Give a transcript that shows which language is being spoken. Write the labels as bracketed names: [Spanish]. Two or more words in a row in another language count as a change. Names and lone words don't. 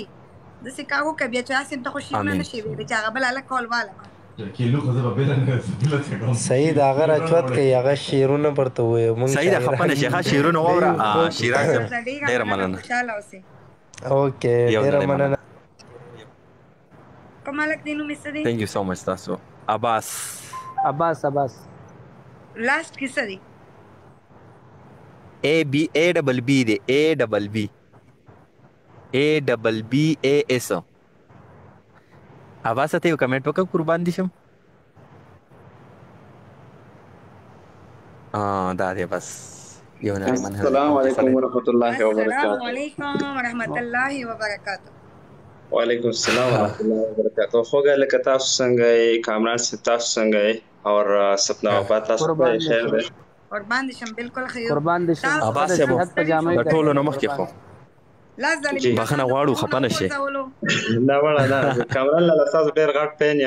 [Pashto] داسې کار وکړه بیا چې هسې ته خو شعرونه نه شي ویلی چې هغه بل هلک کول واله صحیح د هغه راچوت کوي هغه شعرونه ورته ووایو. صحیح ده خفه نه شي. ښه شعرونه واوره. شیراز صاحب ډېره مننه. خوشحاله اوسې. اوکې ډېره مننه. کوم هلک دی نوم یې څه دی؟ [English] thank you so much [Pashto] تاسو. عباس لاست کې څه دی؟ ABB دی. ABBAS. عباس ته یو کمنټ وکړه قربان دي شم. دا دی بس یو نه. [Arabic] السلام علیکم ورحمۃ اللہ وبرکاتہ. السلام علیکم ورحمۃ اللہ وبرکاتہ. وعلیکم السلام ورحمۃ اللہ وبرکاتہ. [Pashto] خوږه لکه تاسو څنګه یې؟ کامران صاحب تاسو څنګه یې؟ او سپنا بابا تاسو په خیر دی؟ قربان دي شم بالکل خیر. قربان دي شم. عباس صاحب د ټولو نه مخکې خو بخښنه غواړو، خفه نه شئ. نه وړه نه کامران لاله ستاسو ډېر غټ فین یم.